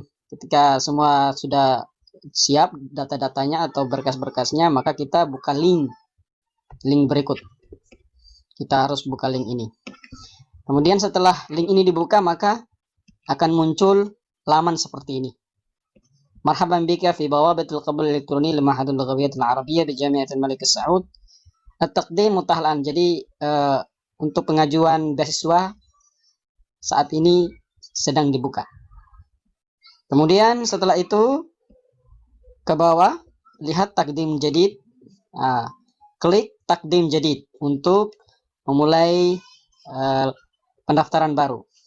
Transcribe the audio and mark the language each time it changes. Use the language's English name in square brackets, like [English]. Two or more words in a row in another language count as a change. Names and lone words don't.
[Indonesian] Ketika semua sudah siap data-datanya atau berkas-berkasnya, maka kita buka link berikut. Kita harus buka link ini. Kemudian setelah link ini dibuka, maka akan muncul laman seperti ini. [Arabic] مرحبا بك في بوابة القبول الإلكتروني لمعهد اللغويات العربية بجامعة الملك سعود. التقديم متاح الآن. [Indonesian] Jadi untuk pengajuan beasiswa saat ini sedang dibuka. Kemudian setelah itu ke bawah lihat [Arabic] تقديم جديد. [Indonesian] Klik [Arabic] تقديم جديد [Indonesian] untuk memulai pendaftaran baru.